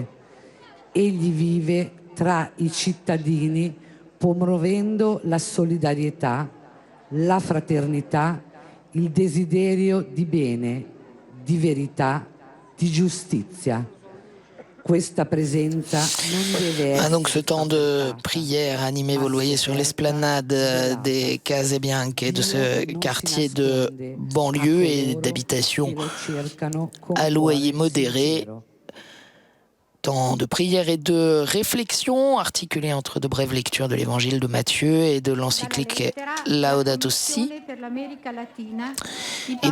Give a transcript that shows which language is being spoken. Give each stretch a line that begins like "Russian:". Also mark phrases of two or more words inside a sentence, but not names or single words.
Italian: Egli vive tra i cittadini promuovendo la solidarietà, la fraternità, il desiderio di bene, di verità, di giustizia. Questa presenza non deve essere...
French: Donc ce temps de prière animé, vous le voyez, sur l'esplanade des Case Bianche, de ce quartier de banlieue et d'habitation à loyer modéré. Temps de prière et de réflexion articulé entre de brèves lectures de l'évangile de Matthieu et de l'encyclique Laudato Si et